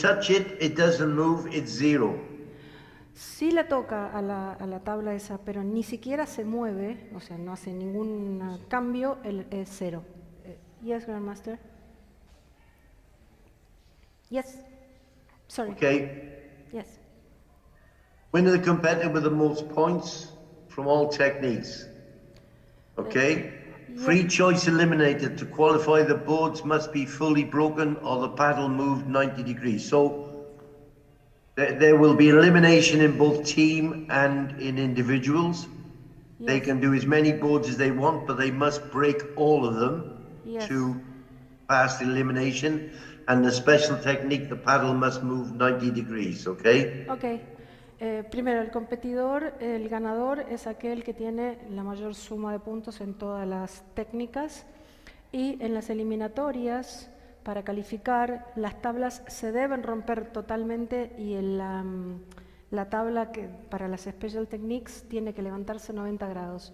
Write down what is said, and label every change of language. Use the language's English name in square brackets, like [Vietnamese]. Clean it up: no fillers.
[English] touch it, it doesn't move, it's 0. [Spanish] Sí la toca a la tabla esa, pero ni siquiera se mueve, o sea, no hace ningún cambio, es 0. [English] Yes, Grandmaster. Yes. Sorry. Okay. Yes. Winner the competitor with the most points from all techniques. Okay? Free choice eliminated. To qualify, the boards must be fully broken or the paddle moved 90 degrees. So there will be elimination in both team and in individuals. Yes. They can do as many boards as they want, but they must break all of them to pass the elimination. And the special technique, the paddle must move 90 degrees, okay? Okay. [Spanish] Primero, el competidor, el ganador es aquel que tiene la mayor suma de puntos en todas las técnicas, y en las eliminatorias, para calificar, las tablas se deben romper totalmente y la tabla para las Special Techniques tiene que levantarse 90 grados.